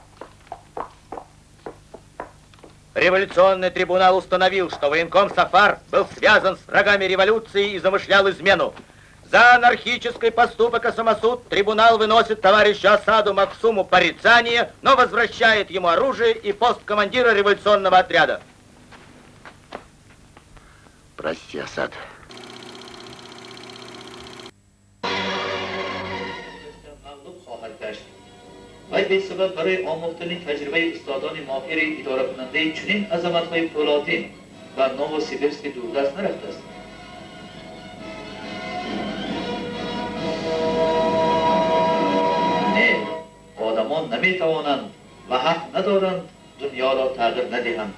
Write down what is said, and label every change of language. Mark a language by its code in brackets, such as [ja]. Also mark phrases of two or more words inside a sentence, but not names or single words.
[ru] Революционный трибунал установил, что военком Сафар был связан с врагами революции и замышлял измену. За анархический поступок и самосуд трибунал выносит товарищу Асаду Максуму порицание, но возвращает ему оружие и пост командира революционного отряда. Прости, Асад. [fa] و به سبب برای آموختن تجربه استادان ماهر اداره کننده چنین عظمت‌های فولادین و نووسیبیرسک دوردست نرفته است. نه، آدمان نمیتوانند و حق ندارند دنیا را تغییر ندهند.